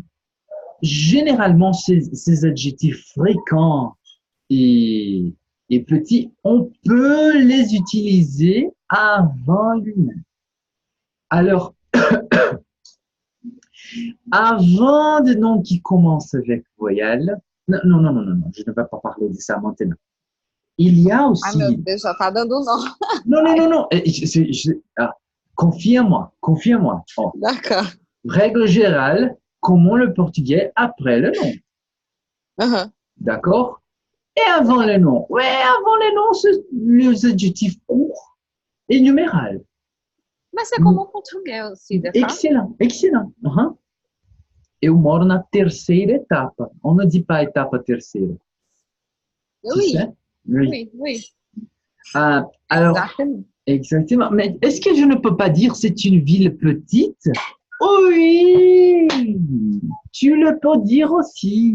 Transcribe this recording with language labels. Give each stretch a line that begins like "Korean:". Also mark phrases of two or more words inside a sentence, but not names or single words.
French: Généralement, ces adjectifs fréquents et petits, on peut les utiliser avant lui-même. Alors, avant de noms qui commencent avec voyelle, non, je ne vais pas parler de ça maintenant. Il y a aussi.
Portuguese: Ah, meu Deus, já tá dando nó.
French: Non. Confie-moi. Oh. D'accord. Règle générale, comment le portugais après le nom. D'accord? Et avant le nom. Ouais, avant le nom, c'est les adjectifs courts et numéral. Mais c'est comme en portugais aussi, de Excellent.
Portuguese: Eu moro na terceira etapa.
French: On ne dit pas étape terceira. Oui. Tu sais? Oui. Alors, exactement. Mais est-ce que je ne peux pas dire c'est une ville petite? Oui, tu le peux dire aussi.